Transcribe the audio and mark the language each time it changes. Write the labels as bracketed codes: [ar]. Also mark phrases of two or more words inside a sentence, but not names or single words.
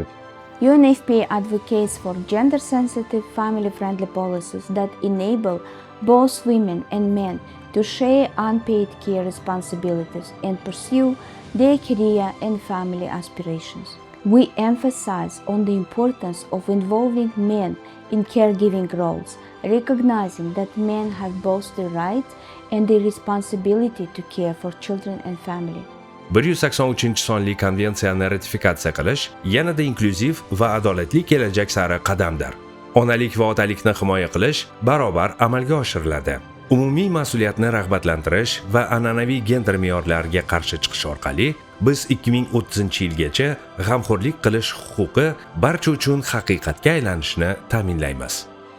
[en] UNFPA advocates for gender-sensitive, family-friendly policies that enable both women and men to share unpaid care responsibilities and pursue their career and family aspirations. We emphasize on the importance of involving men in caregiving roles, recognizing that men have both the right and the responsibility to care for children and family. [uz] 183-sonli konvensiyani ratifikatsiya qilish yanada inklyuziv va adolatli kelajak sari qadamdir. Onalik va otalikni himoya qilish barobar amalga oshiriladi. Umumiy mas'uliyatni rag'batlantirish va an'anaviy gender me'yorlariga qarshi chiqish orqali biz 2030-yilgacha g'amxo'rlik qilish huquqi barcha uchun haqiqatga aylanishini ta'minlaymiz.